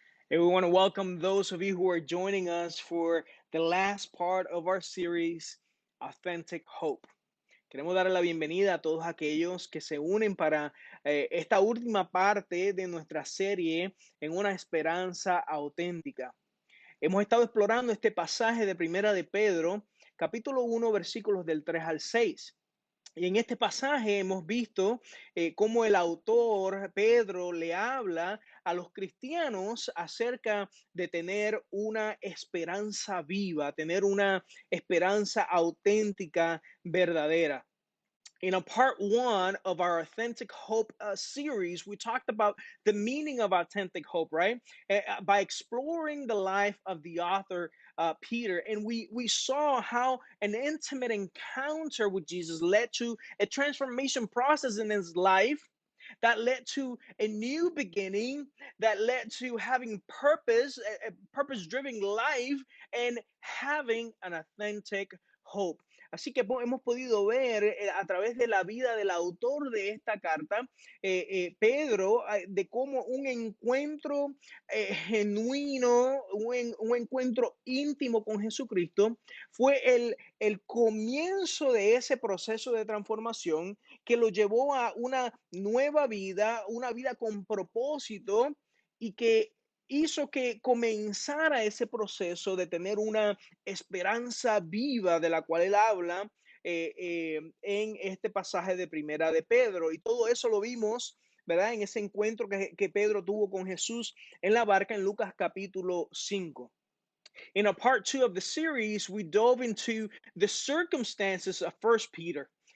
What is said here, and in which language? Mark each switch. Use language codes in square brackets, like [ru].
[en] And we want to welcome those of you who are joining us for the last part of our series, Authentic Hope. [es] Queremos darle la bienvenida a todos aquellos que se unen para esta última parte de nuestra serie en una esperanza auténtica. Hemos estado explorando este pasaje de Primera de Pedro, capítulo 1, versículos del 3 al 6. Y en este pasaje hemos visto cómo el autor Pedro le habla a los cristianos acerca de tener una esperanza viva, tener una esperanza auténtica, verdadera. [en] In a part one of our Authentic Hope series, we talked about the meaning of authentic hope, right? By exploring the life of the author, Peter. And we saw how an intimate encounter with Jesus led to a transformation process in his life that led to a new beginning, that led to having purpose, a purpose driven life, and having an authentic hope. [es] Así que hemos podido ver a través de la vida del autor de esta carta, Pedro, de cómo un encuentro genuino, un encuentro íntimo con Jesucristo fue el comienzo de ese proceso de transformación que lo llevó a una nueva vida, una vida con propósito y que hizo que comenzara ese proceso de tener una esperanza viva de la cual él habla en este pasaje de Primera de Pedro. Y todo eso lo vimos, ¿verdad? En ese encuentro que Pedro tuvo con Jesús en la barca en Lucas capítulo 5. [en] In a part two of the series, we dove into the circumstances of First Peter.